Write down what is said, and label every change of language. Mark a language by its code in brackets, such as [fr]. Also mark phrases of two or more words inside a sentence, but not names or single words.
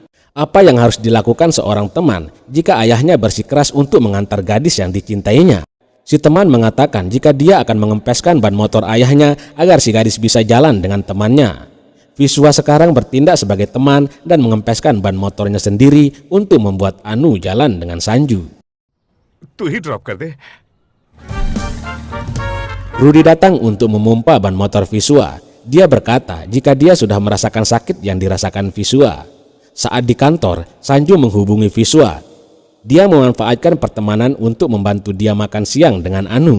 [id] Apa yang harus dilakukan seorang teman jika ayahnya bersikeras untuk mengantar gadis yang dicintainya? Si teman mengatakan jika dia akan mengempeskan ban motor ayahnya agar si gadis bisa jalan dengan temannya. Piswa sekarang bertindak sebagai teman dan mengempeskan ban motornya sendiri untuk membuat Anu jalan dengan Sanju. [hi] तू ही ड्रॉप कर दे। [id] Rudy datang untuk memompa ban motor Piswa. Dia berkata jika dia sudah merasakan sakit yang dirasakan Piswa. Saat di kantor, Sanju menghubungi Piswa. Dia memanfaatkan pertemanan untuk membantu dia makan siang dengan Anu.